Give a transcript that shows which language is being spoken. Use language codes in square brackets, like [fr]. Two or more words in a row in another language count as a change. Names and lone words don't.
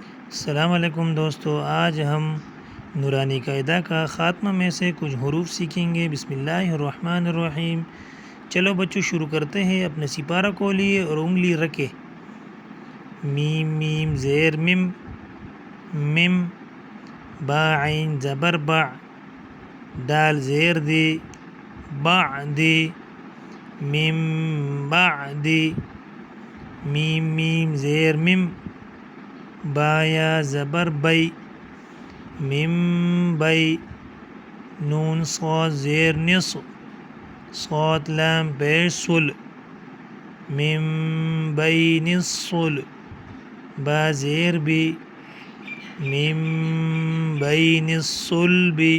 [ur] السلام علیکم دوستو، آج ہم نورانی قاعدہ کا خاتمہ میں سے کچھ حروف سیکھیں گے۔ [ar] بسم اللہ الرحمن الرحیم۔ [ur] چلو بچوں شروع کرتے ہیں۔ اپنے سپارہ کو لیے اور انگلی رکھے۔ میم میم زیر مم مم، با عین زبر با، دال زیر دی بعدی، [ar] مم بعدی، [ur] میم میم زیر مم، با یا زبر بی، مم بی، نون صاد زیر نص، صاد لام پیش سل، [ar] مم بین الصل، [ur] با زیر بی، [ar] مم بین الصلب،